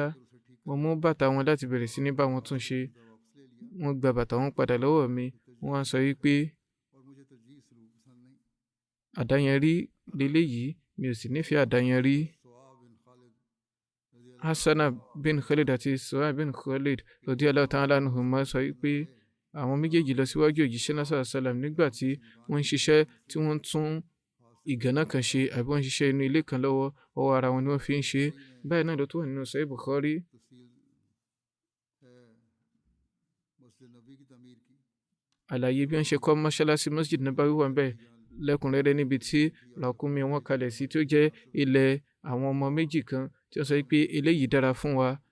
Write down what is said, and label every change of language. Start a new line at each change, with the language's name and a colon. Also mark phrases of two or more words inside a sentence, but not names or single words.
Yoruba: wọ́n mú bàtà wọn láti bẹ̀rẹ̀ sí ní bá wọn tún ṣe. wọ́n gba bàtà wọn padà lọ́wọ́ mi. wọ́n á sọ wípé àdáyanrí leléyìí, mi ò sì nífẹ̀ẹ́ àdáyanrí. Hassana bin Khalid àti Suhaib bin Khalid
Arabic: رضي الله تعالى عنهما
Yoruba: sọ wípé àwọn méjèèjì lọ síwájú òjíṣẹ́ náà sàlám nígbà tí wọ́n ń ṣiṣẹ́ tí wọ́n ń tún ìgànná kan ṣe àbí wọ́n ń ṣiṣẹ́ inú ilé kan lọ́wọ́, ọwọ́ ara wọn ni wọ́n fi ń ṣe. báyìí náà ló tó wà nínú Sahih Bukhari. àlàyé bí wọ́n ṣe kọ́ mọ́ṣáláṣí Masjid Nabawi wà ńbẹ̀ lẹ́kùnrẹ́rẹ́ níbi tí ràkúnmí wọn kalẹ̀ sí, tí ó jẹ́ ilẹ̀ àwọn ọmọ méjì kan tí wọ́n sọ pé eléyìí dára fún wa.